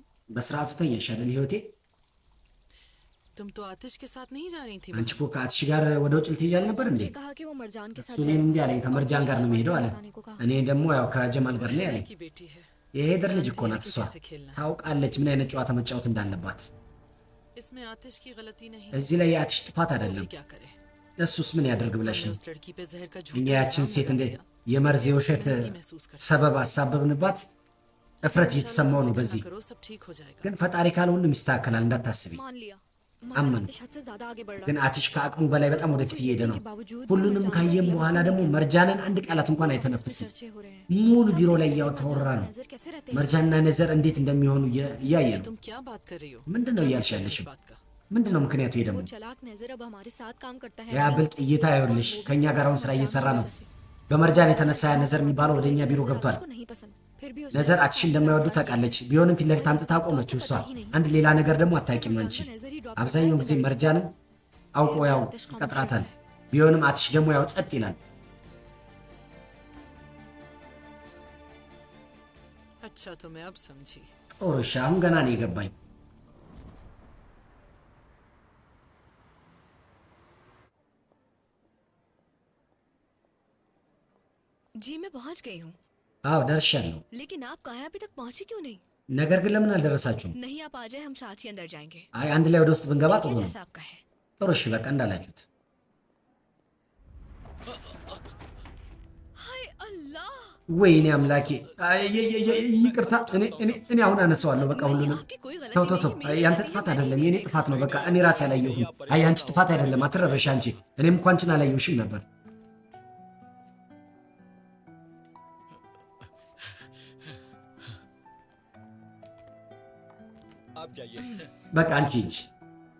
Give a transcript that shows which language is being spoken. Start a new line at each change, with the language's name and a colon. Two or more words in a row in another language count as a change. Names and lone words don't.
Amharic: በስርዓቱ ተኛሽ አይደል ህይወቴ?
Hindi: तुम तो आतिश के साथ नहीं जा रही थी
Amharic: አንቺ እኮ ከአትሽ ጋር ወደ ውጭ ልትሄጂ አልነበር እንዴ?
Hindi: मुझे कहा कि वो मरजान के
Amharic: እሱ
Hindi: साथ
Amharic: እኔን እንዲህ አለኝ፣
Hindi: जाएगा।
Amharic: ከመርጃን ጋር ነው የሚሄደው አለ።
Hindi: बताने को कहा।
Amharic: እኔ ደግሞ ያው ከጀማል ጋር ነው
Hindi: वहाँ
Amharic: ያለኝ።
Hindi: की बेटी है,
Amharic: የሄደር ልጅ እኮ
Hindi: जानती है
Amharic: ናት
Hindi: कि
Amharic: እሷ።
Hindi: कैसे खेलना है।
Amharic: ታውቃለች ምን አይነት ጨዋታ መጫወት እንዳለባት።
Hindi: इसमें आतिश की गलती नहीं।
Amharic: እዚህ ላይ የአትሽ ጥፋት
Hindi: वो
Amharic: አይደለም።
Hindi: भी क्या करे?
Amharic: እሱስ ምን ያደርግ ብለሽ
Hindi: हमने
Amharic: ነው?
Hindi: उस लड़की पे जहर का
Amharic: እኛ
Hindi: झूठा
Amharic: ያችን
Hindi: इल्जाम
Amharic: ሴት
Hindi: लगा
Amharic: እንደ
Hindi: दिया।
Amharic: የመርዝ የውሸት
Hindi: शर्मिंदगी महसूस करती है।
Amharic: ሰበብ አሳበብንባት። እፍረት
Hindi: इंशाल्लाह
Amharic: እየተሰማው
Hindi: तुम
Amharic: ነው
Hindi: फिक्र ना
Amharic: በዚህ።
Hindi: करो, सब ठीक हो जाएगा।
Amharic: ግን ፈጣሪ ካለ ሁሉም ይስተካከላል እንዳታስቢ።
Hindi: मान लिया अमन। मगर आतिश हद से ज्यादा आगे बढ़ रहा
Amharic: ግን
Hindi: है।
Amharic: አትሽ ከአቅሙ በላይ በጣም ወደፊት እየሄደ ነው።
Hindi: के बावजूद भी
Amharic: ሁሉንም
Hindi: मरजान
Amharic: ካየም
Hindi: के
Amharic: በኋላ
Hindi: लफ्ज़
Amharic: ደግሞ
Hindi: नहीं
Amharic: መርጃንን አንድ ቃላት እንኳን
Hindi: कहते। ऑफिस में
Amharic: አይተነፍስም።
Hindi: चर्चे हो रहे हैं।
Amharic: ሙሉ
Hindi: सब
Amharic: ቢሮ ላይ
Hindi: देखते हैं
Amharic: እያወራ
Hindi: मरजान
Amharic: ነው።
Hindi: नजर कैसे रहते हैं।
Amharic: መርጃና ነዘር እንዴት እንደሚሆኑ እያየ ነው።
Hindi: तुम क्या बात कर रही हो?
Amharic: ምንድን ነው
Hindi: क्या
Amharic: እያልሽ
Hindi: मतलब है
Amharic: ያለሽው?
Hindi: इस बात का?
Amharic: ምንድን ነው ምክንያቱ? ይሄ ደግሞ
Hindi: वो चालाक नजर अब हमारे साथ काम करता है।
Amharic: ያ ብልጥ እይታ ይኸውልሽ
Hindi: वो भी
Amharic: ከእኛ ጋር
Hindi: सिर्फ
Amharic: አሁን ስራ
Hindi: मरजान
Amharic: እየሰራ
Hindi: की
Amharic: ነው።
Hindi: वजह से।
Amharic: በመርጃን የተነሳ ያ ነዘር የሚባለው ወደ እኛ ቢሮ
Hindi: नजर
Amharic: ገብቷል።
Hindi: आतिश को नहीं पसंद। फिर भी उसने
Amharic: ነዘር
Hindi: उसके
Amharic: አትሽ
Hindi: साथ
Amharic: እንደማይወዱ
Hindi: व्यवहार किया।
Amharic: ታውቃለች። ቢሆንም ፊት ለፊት አምጥታ አቆመችው እሷ። አንድ ሌላ ነገር ደግሞ አታውቂም አንቺ። አብዛኛውን ጊዜ መርጃንም አውቆ ያው ይቀጥራታል። ቢሆንም አትሽ ደግሞ ያው ጸጥ ይላል።
Hindi: अच्छा तो मैं अब समझी।
Amharic: ጥሩ እሺ፣ አሁን ገና ነው የገባኝ።
Hindi: जी मैं पहुंच गई हूँ।
Amharic: አዎ ደርሻለሁ።
Hindi: लेकिन आप कहाँ हैं? अभी तक पहुंची क्यों नहीं?
Amharic: ነገር ግን ለምን አልደረሳችሁም?
Hindi: नहीं आप आ जाए, हम साथ ही अंदर जाएंगे।
Amharic: አይ አንድ ላይ ወደ ውስጥ ብንገባ
Hindi: ठीक
Amharic: ጥሩ
Hindi: है,
Amharic: ነው።
Hindi: जैसा आपका है।
Amharic: ጥሩ እሺ፣ በቃ እንዳላችሁት።
Hindi: हाय अल्लाह।
Amharic: ወይኔ አምላኬ፣ ይቅርታ። እኔ አሁን አነሳዋለሁ። በቃ ሁሉንም
Hindi: आपकी कोई गलती
Amharic: ተው ተው ተው።
Hindi: नहीं है, मेरी
Amharic: ያንተ
Hindi: गलती
Amharic: ጥፋት
Hindi: है, मैंने
Amharic: አይደለም፣
Hindi: ही
Amharic: የኔ
Hindi: देखा।
Amharic: ጥፋት ነው። በቃ እኔ ራሴ አላየሁም። አይ አንቺ ጥፋት አይደለም፣ አትረበሽ አንቺ። እኔም እንኳን አንቺን አላየሁሽም ነበር።
Hindi: आप जाइए।
Amharic: በቃ አንቺ ሂጂ።